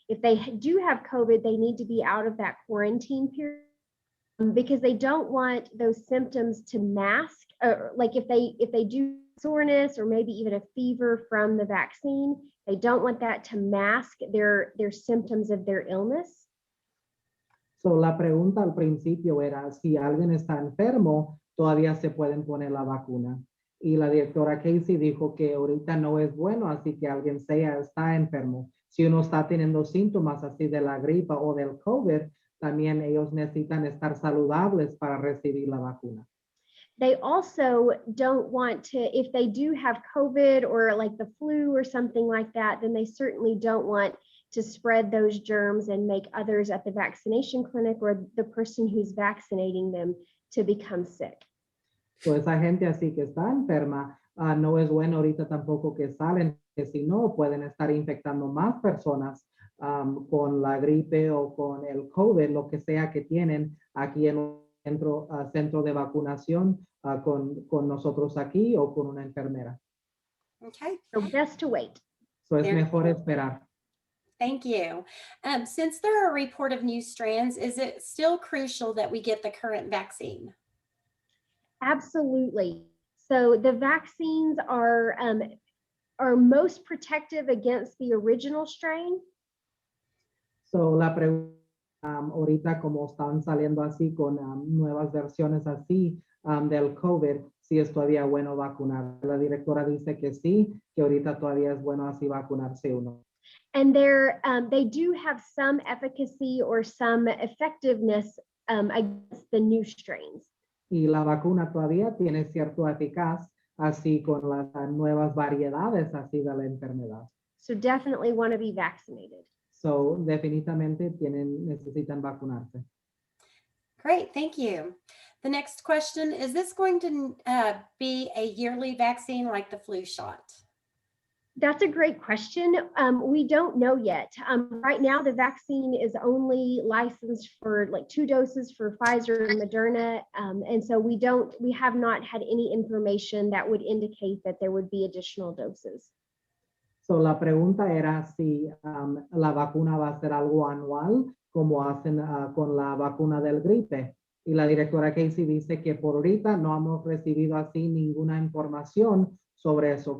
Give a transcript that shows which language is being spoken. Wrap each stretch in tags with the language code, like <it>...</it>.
<en>If they do have COVID, they need to be out of that quarantine period, because they don't want those symptoms to mask, or like if they do soreness or maybe even a fever from the vaccine, they don't want that to mask their symptoms of their illness.</en> <es>So la pregunta al principio era si alguien está enfermo, todavía se pueden poner la vacuna. Y la directora Casey dijo que ahorita no es bueno, así que alguien está enfermo. Si uno está teniendo síntomas así de la gripa o del COVID, también ellos necesitan estar saludables para recibir la vacuna.</es> <en>They also don't want to, if they do have COVID or like the flu or something like that, then they certainly don't want to spread those germs and make others at the vaccination clinic or the person who's vaccinating them to become sick.</en> <es>So esa gente así que está enferma, no es bueno ahorita tampoco que salen, que si no pueden estar infectando más personas con la gripe o con el COVID, lo que sea que tienen aquí en un centro de vacunación con nosotros aquí o con una enfermera.</es> <en>Okay. So best to wait.</en> <es>So es</es> <en>Very</en> <es>mejor</es> <en>cool.</en> <es>esperar.</es> <en>Thank you. Since there are a report of new strands, is it still crucial that we get the current vaccine? Absolutely. So the vaccines are most protective against the original strain.</en> <es>So la pregunta ahorita como están saliendo así con nuevas versiones así del COVID, si es todavía bueno vacunar. La directora dice que sí, que ahorita todavía es bueno así vacunarse uno.</es> <en>And they do have some efficacy or some effectiveness against the new strains.</en> <es>y la vacuna todavía tiene cierto eficaz, así con las nuevas variedades así de la enfermedad.</es> <en>So definitely want to be vaccinated.</en> <es>So, definitivamente necesitan vacunarse.</es> <en>Great, thank you. The next question, is this going to be a yearly vaccine like the flu shot? That's a great question. We don't know yet. Right now, the vaccine is only licensed for like 2 doses for Pfizer and Moderna. And so we have not had any information that would indicate that there would be additional doses.</en> <es>So, la pregunta era si la vacuna va a ser algo anual, como hacen con la vacuna del gripe. Y la directora Casey dice que por ahorita no hemos recibido así ninguna información sobre eso.</es>